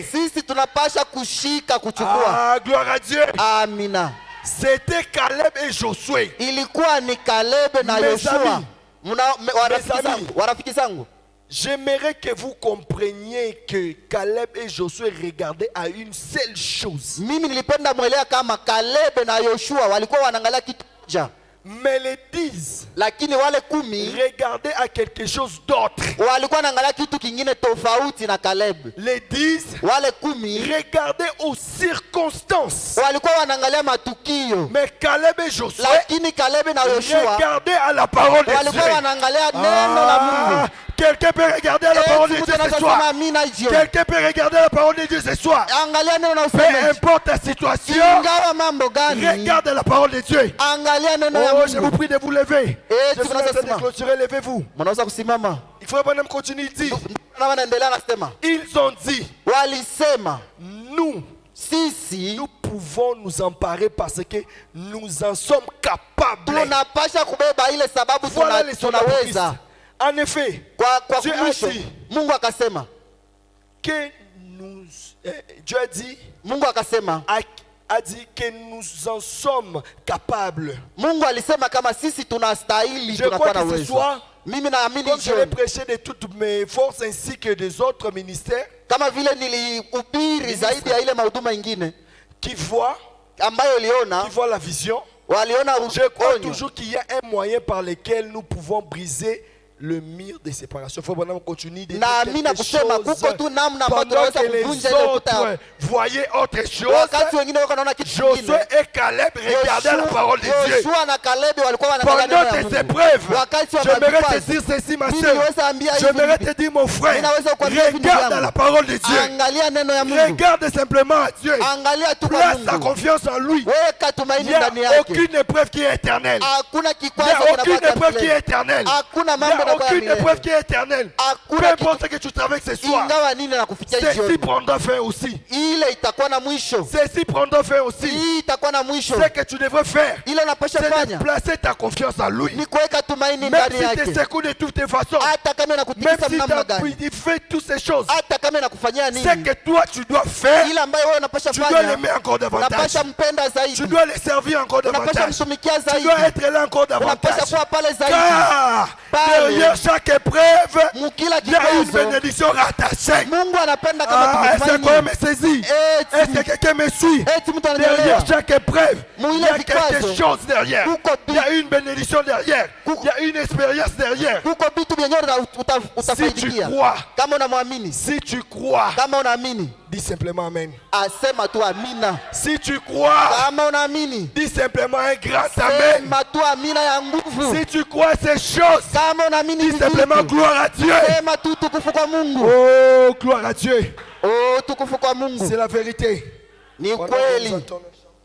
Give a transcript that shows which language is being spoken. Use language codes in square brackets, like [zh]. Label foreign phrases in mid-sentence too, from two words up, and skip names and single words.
[sw] sisi tunapasha kushika kuchukua. [fr] Ah, gloire à Dieu. [sw] Amina. [fr] C'était Caleb et Josué. [sw] Ilikuwa ni Kalebe na [fr] Mes [sw] Yoshua. [fr] amis. [sw] Warafiki [fr] amis. [sw] warafiki zangu, [fr] J'aimerais que vous compreniez que Caleb et Josué regardaient à une seule chose. [sw] mimi nilipenda mwelea kama Kalebe na Yoshua walikuwa wanaangalia kitu moja, [fr] Mais les 10 [sw] lakini wale 10 [fr] regardaient à quelque chose d'autre. [sw] walikuwa wanaangalia kitu kingine tofauti na Kalebe. [fr] Les 10 [sw] Wale 10 [fr] regardaient aux circonstances. [sw] walikuwa wanaangalia matukio, [fr] Mais Caleb et Josué [sw] lakini Kalebe na Yoshua [fr] regardaient à la parole de [sw] walikuwa [fr] Dieu. [sw] wanaangalia neno la Mungu. [fr] Quelqu'un peut regarder à la parole de [sw] Eti [fr] Dieu [sw] mtu [fr] ce [sw] anaweza [fr] soir. [sw] sema amina jioni. [fr] Quelqu'un peut regarder à la parole de Dieu ce soir. [sw] Angalia neno na [fr] Peu [sw] useme, [fr] importe la situation, [sw] ingawa mambo gani, [fr] regarde à la parole de Dieu. [sw] angalia neno ya [fr] Oh, je vous [sw] Mungu. [fr] prie de vous lever. Je suis en train de [sw] simama. [fr] clôturer, levez-vous. [sw] Mnaweza kusimama. [fr] Il faut que continue, il dit. [sw] Na wanaendelea nasema, [fr] Ils ont dit, [sw] walisema [fr] nous [sw] sisi [fr] pouvons nous emparer parce que nous en sommes capables. [sw] tunapasha kubeba ile sababu [fr] Voilà les soldats de Christ. [sw] tunaweza. [fr] En effet, [sw] Kwa [fr] Dieu a [sw] mwisho [fr] dit [sw] Mungu akasema, [fr] que Dieu a dit, [sw] Mungu akasema, [fr] a dit que nous en sommes capables. [sw] Mungu alisema kama sisi tunastahili, [fr] Je [sw] tunakuwa [fr] crois [sw] na [fr] que ce [sw] uwezo. [fr] soir, [sw] Mimi naamini [fr] comme je l'ai [sw] jioni, [fr] prêché de toutes mes forces ainsi que des autres ministères [sw] kama vile nilihubiri zaidi ya ile mahuduma ingine [fr] qui voient [sw] ambayo iliona [fr] la vision, [sw] waliona [fr] je crois [sw] onyo. [fr] toujours qu'il y a un moyen par lequel nous pouvons briser le mur de séparation. Frère Branham continue de dire [sw] Naamini [fr] quelque [sw] kusema [fr] chose [sw] kuko tu namna ambayo [fr] pendant [sw] tunaweza [fr] que les [sw] kuvunja ile ukuta. [fr] autres voyaient autre [sw] Wakati [fr] chose. [sw] wengine wako naona kitu [fr] Josué [sw] kingine. [fr] et Caleb regardaient la parole de Dieu. [sw] Yoshua na Kalebe walikuwa wanaangalia neno [fr] Pendant la tes [sw] Mungu. [fr] épreuves, [sw] Wakati wa [fr] j'aimerais te [sw] mavikwazo, [fr] dire ceci, ma [sw] mimi [fr] soeur. [sw] niweza ambia hivi [fr] J'aimerais [sw] hivi. [fr] te dire, mon frère, [sw] Ninaweza kukwambia hivi ndugu [fr] regarde [sw] yangu. [fr] à la parole de Dieu. [sw] Angalia neno ya Mungu. [fr] Regarde simplement à Dieu. [sw] Angalia tu kwa [fr] Place ta [sw] Mungu. [fr] confiance en lui. [sw] Weka [fr] Il [sw] tumaini [fr] n'y a [sw] ndani yake. [fr] aucune épreuve qui est éternelle. [sw] Hakuna [fr] Il n'y [sw] kikwazo [fr] a aucune [sw] kinabaki [fr] épreuve qui est [sw] milele. [fr] éternelle. [sw] Hakuna [fr] Il n'y [sw] mambo [fr] a [sw] yanakuwa ya [fr] aucune [sw] milele. [fr] épreuve qui est éternelle. Peu [sw] Hakuna [fr] importe ce que tu traverses ce soir, [sw] ingawa nini na kufikia [fr] ceci [sw] jioni. [fr] prendra fin aussi. [sw] Ile itakuwa na mwisho. [fr] Ceci prendra fin aussi. [sw] Hii itakuwa na mwisho. [fr] Ce que tu devrais faire, [sw] Ile unapasha [fr] c'est de [sw] fanya [fr] placer ta confiance en lui. [sw] ni kuweka tumaini [fr] Même [sw] ndani [fr] si [sw] yake. [fr] tu secoues de toutes tes façons, [sw] Hata kama [fr] même [sw] inakutikisa [fr] si [sw] namna gani. [fr] tu fais toutes ces choses, [sw] Hata kama inakufanyia [fr] c'est [sw] nini. [fr] que toi tu dois faire, [sw] Ile ambayo wewe unapasha [fr] tu dois [sw] fanya. [fr] l'aimer encore davantage. [sw] Unapasha mpenda [fr] Tu [sw] zaidi. [fr] dois les servir encore [sw] Unapasha [fr] davantage. [sw] mtumikia [fr] Tu [sw] zaidi. [fr] dois être là encore [sw] Unapasha [fr] davantage. [sw] kuwa pale zaidi. [fr] Car [sw] Pale. [fr] derrière chaque épreuve, [sw] Mukila [fr] il y a une [sw] kikwazo [fr] bénédiction rattachée. [sw] Mungu anapenda kama [fr] Est-ce que [sw] tumtumaini. [fr] me saisit? Est-ce que quelqu'un me suit? [sw] Eti mtu [fr] Derrière [sw] ananielewa. [fr] chaque épreuve, il y a quelque [sw] vikwazo. [fr] chose derrière. [sw] Kuko [fr] Il y a une bénédiction derrière. Il y a une expérience derrière. [sw] Kuko vitu vyenye [fr] Si tu [sw] utafaidikia. [fr] crois, [sw] Kama unamwamini. [fr] si tu crois, [sw] Kama unaamini. [fr] dis simplement Amen. [sw] Asema tu amina. [fr] Si tu crois, [sw] Kama unaamini. [fr] dis simplement un grand Amen. [sw] Sema tu amina ya nguvu. [fr] Si tu crois ces choses, [sw] Kama unaamini [fr] dis [sw] hivi [fr] simplement [sw] vitu. [fr] gloire à Dieu. [sw] Sema tu tukufu kwa Mungu. [fr] Oh, gloire à Dieu. [sw] Oh, tukufu kwa Mungu. [fr] C'est la vérité. [sw] Ni [fr] Pendant que nous [sw] kweli. [fr] attendons.